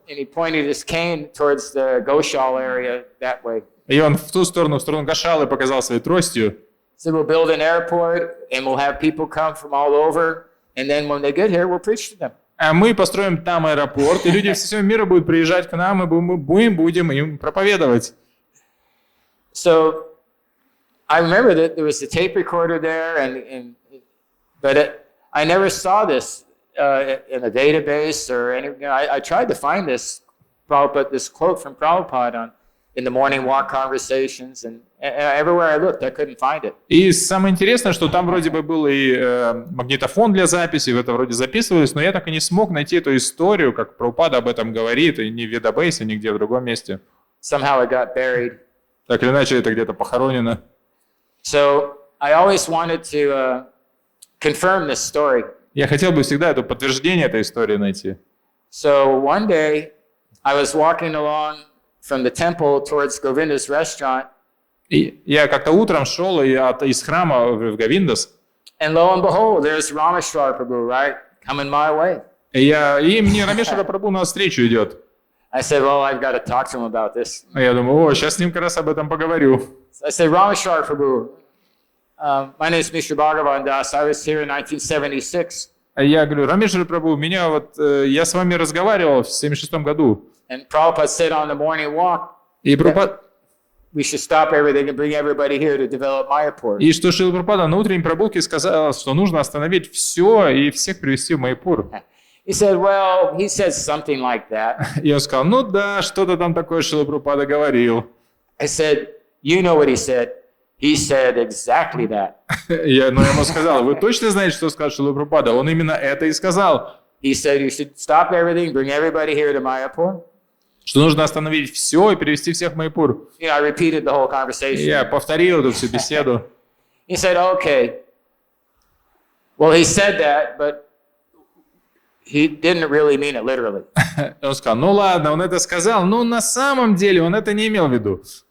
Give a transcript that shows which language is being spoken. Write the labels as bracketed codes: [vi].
[en] And he pointed his cane towards the Goshal area that way. [ru] И он в сторону Гошалы показал своей тростью. [en] So we'll build an airport and we'll have people come from all over. And then when they get here, we'll preach to them. [ru] А мы построим там аэропорт, и люди со всего мира будут приезжать к нам, и мы будем им проповедовать. [en] So I remember that there was a tape recorder there, but I never saw this in a database or anything. I tried to find this quote from Prabhupada in the morning walk conversations, and everywhere I looked, I couldn't find it. [ru] И самое интересное, что там вроде бы был и магнитофон для записи, в это вроде записывались, но я так и не смог найти эту историю, как Прабхупада об этом говорит, и ни в database, нигде в другом месте. [en] Somehow it got buried. [ru] Так или иначе, это где-то похоронено. [en] So I always wanted to confirm this story. [ru] Я хотел бы всегда это подтверждение этой истории найти. [en] So one day I was walking along from the temple towards Govinda's restaurant. [ru] И я как-то утром шел из храма в Говиндас. [en] And lo and behold, there's Rameshwara Prabhu, right, coming my way. [ru] И мне Рамешвара Прабху навстречу идет. [en] I said, well, I've got to talk to him about this. [ru] А я думаю, сейчас с ним как раз об этом поговорю. [en] So I said, Rameshwara Prabhu, my name is Mishra Bhagavan Das. I was here in 1976. [ru] А я говорю, Рамешвара Прабху, я с вами разговаривал в 1976 году. [en] And Prabhupada said on the morning walk, [ru] И Прабхупада... [en] we should stop everything and bring everybody here to develop Mayapur. [ru] И что Шрила Прабхупада на утренней прогулке сказал, что нужно остановить все и всех привести в Майяпур. [en] He said, well, he said something like that. [ru] И он сказал, ну да, что-то там такое Шрила Прабхупада говорил. [en] I said, you know what he said? He said exactly that. [ru] Но я ему сказал, вы точно знаете, что сказал Шрила Прабхупада? Он именно это и сказал. [en] he said you should stop everything, bring everybody here to Mayapur. [ru] Что нужно остановить все и перевести всех в Майяпур. [en] You know, I repeated the whole conversation. [ru] Я повторил эту всю беседу. [en] He said, okay. Well, he said that, but he didn't really mean it literally. [ru] Он сказал, ну ладно, он это сказал, но на самом деле он это не имел в виду.